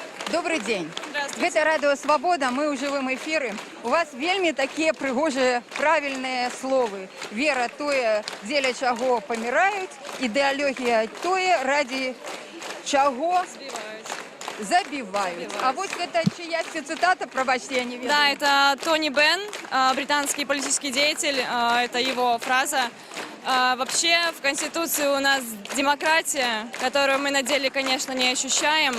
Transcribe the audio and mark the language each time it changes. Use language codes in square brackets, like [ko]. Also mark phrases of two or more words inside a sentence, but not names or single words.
[ru] Добрый день. Здравствуйте. [be] Гэта радыё Свабода, мы ў жывым эфіры. У вас вельмі такія прыгожыя правільныя словы. Вера тое, дзеля чаго паміраюць, ідэалогія тое, [ru] ради чаго забивают. А вот это чья цитата, пробачьте, я не вижу. Да, это Тони Бен, британский политический деятель, это его фраза. Вообще в Конституции у нас демократия, которую мы на деле, конечно, не ощущаем.